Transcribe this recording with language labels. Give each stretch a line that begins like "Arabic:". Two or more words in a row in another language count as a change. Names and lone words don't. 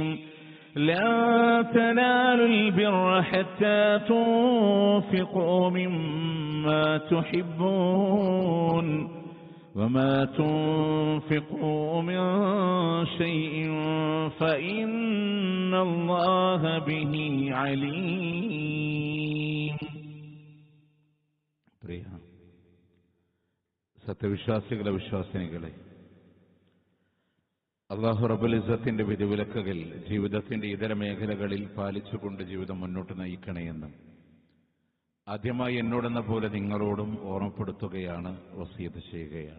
Arabic: لا تنالوا البر حتى تنفقوا مما تحبون، وما تنفقوا من شيء فإن الله به عليم.
Malayalam: പ്രിയ സത്യവിശ്വാസികളെ, വിശ്വാസിനികളെ, അല്ലാഹു റബ്ബുൽ ഇസ്സത്തിന്റെ വിധിവിലക്കുകൾ ജീവിതത്തിന്റെ ഇതര മേഖലകളിൽ പാലിച്ചുകൊണ്ട് ജീവിതം മുന്നോട്ട് നയിക്കണമെന്നും ആദ്യമായി എന്നോടെന്ന പോലെ നിങ്ങളോടും ഓർമ്മപ്പെടുത്തുകയാണ്, വസിയത്ത് ചെയ്യുകയാണ്.